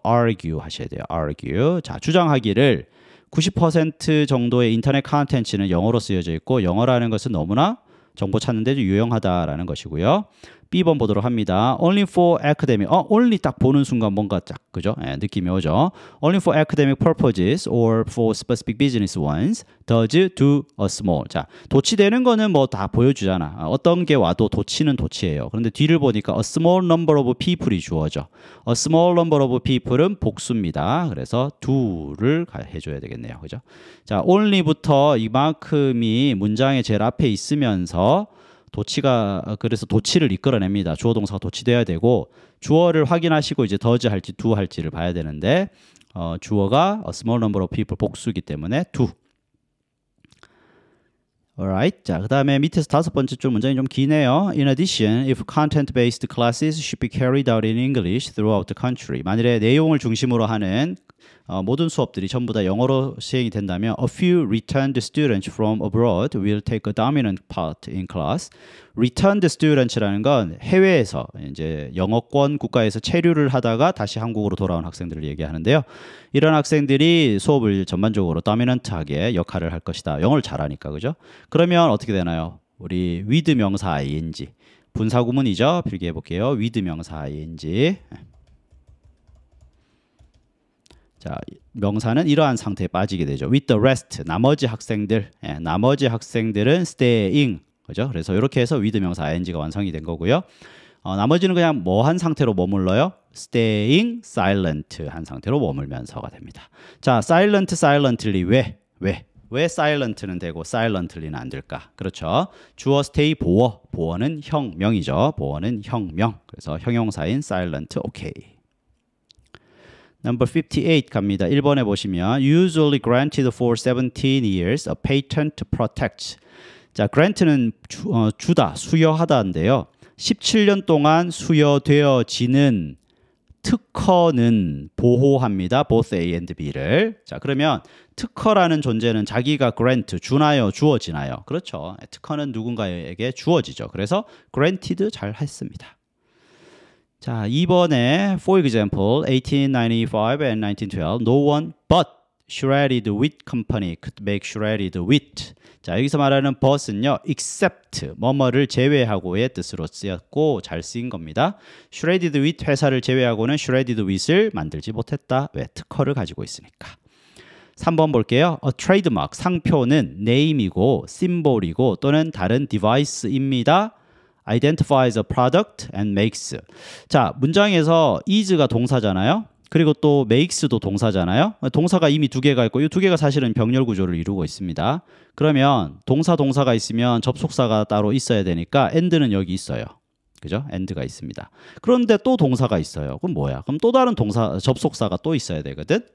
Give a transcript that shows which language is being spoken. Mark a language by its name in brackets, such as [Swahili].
[Korean] argue 하셔야 돼요. [English] argue. [Korean] 자, 주장하기를 90% 정도의 인터넷 컨텐츠는 영어로 쓰여져 있고 영어라는 것은 너무나 정보 찾는 데도 유용하다라는 것이고요. B번 보도록 합니다. [English] Only for academic. [Korean] only 딱 보는 순간 뭔가 딱 그죠? 느낌이 오죠. [English] Only for academic purposes or for specific business ones does do a small. [Korean] 자, 도치되는 거는 뭐 다 보여주잖아. 어떤 게 와도 도치는 도치예요. 그런데 뒤를 보니까 a small number of people이 주어져. A small number of people은 복수입니다. 그래서 do를 해줘야 되겠네요. 그죠? 자, only부터 이만큼이 문장의 제일 앞에 있으면서 그래서 도치를 이끌어냅니다. 주어 동사가 도치돼야 되고 주어를 확인하시고 이제 does 할지 do 할지를 봐야 되는데 주어가 [English] a small number of people [Korean] 복수이기 때문에 do. [English] Alright. [Korean] 자, 그 다음에 밑에서 다섯 번째 줄 문장이 좀 기네요. [English] In addition, if content-based classes should be carried out in English throughout the country. [Korean] 만일에 내용을 중심으로 하는 모든 수업들이 전부 다 영어로 시행이 된다면 [English] a few returned students from abroad will take a dominant part in class. [Korean] returned students라는 건 해외에서 이제 영어권 국가에서 체류를 하다가 다시 한국으로 돌아온 학생들을 얘기하는데요. 이런 학생들이 수업을 전반적으로 dominant하게 역할을 할 것이다. 영어를 잘하니까 그죠? 그러면 어떻게 되나요? 우리 with 명사 ing 분사구문이죠. 필기해 볼게요. with 명사 ing 자, 명사는 이러한 상태에 빠지게 되죠. With the rest, 나머지 학생들, 나머지 학생들은 staying, 그죠? 그래서 이렇게 해서 with 명사 ing가 완성이 된 거고요. 나머지는 그냥 뭐 한 상태로 머물러요? staying silent 한 상태로 머물면서가 됩니다. 자, silently 왜 silent는 되고 silently는 안 될까? 그렇죠. 주어 stay 보어는 형명이죠. 보어는 형명. 그래서 형용사인 silent, okay. Number 58 갑니다. 1번에 보시면 [English] usually granted for 17 years a patent protects. [Korean] 자, grant는 주다, 수여하다인데요. 17년 동안 수여되어지는 특허는 보호합니다. both A and B를. 자, 그러면 특허라는 존재는 자기가 grant, 주나요? 주어지나요? 그렇죠. 특허는 누군가에게 주어지죠. 그래서 granted 잘 했습니다. [English] 자, [Korean] 2번에 [English] for example, 1895 and 1912, no one but shredded wheat company could make shredded wheat. [Korean] 자, 여기서 말하는 but은요, except, 뭐뭐를 제외하고의 뜻으로 쓰였고 잘 쓰인 겁니다. shredded wheat 회사를 제외하고는 shredded wheat을 만들지 못했다. 왜? 특허를 가지고 있으니까. 3번 볼게요. A trademark, 상표는 name이고 symbol이고 또는 다른 device입니다. [English] identifies a product and makes. [Korean] 자, 문장에서 is가 동사잖아요. 그리고 또 makes도 동사잖아요. 동사가 이미 두 개가 있고 이 두 개가 사실은 병렬 구조를 이루고 있습니다. 그러면 동사가 있으면 접속사가 따로 있어야 되니까 and는 여기 있어요. 그죠? and가 있습니다. 그런데 또 동사가 있어요. 그럼 뭐야? 그럼 또 다른 접속사가 또 있어야 되거든?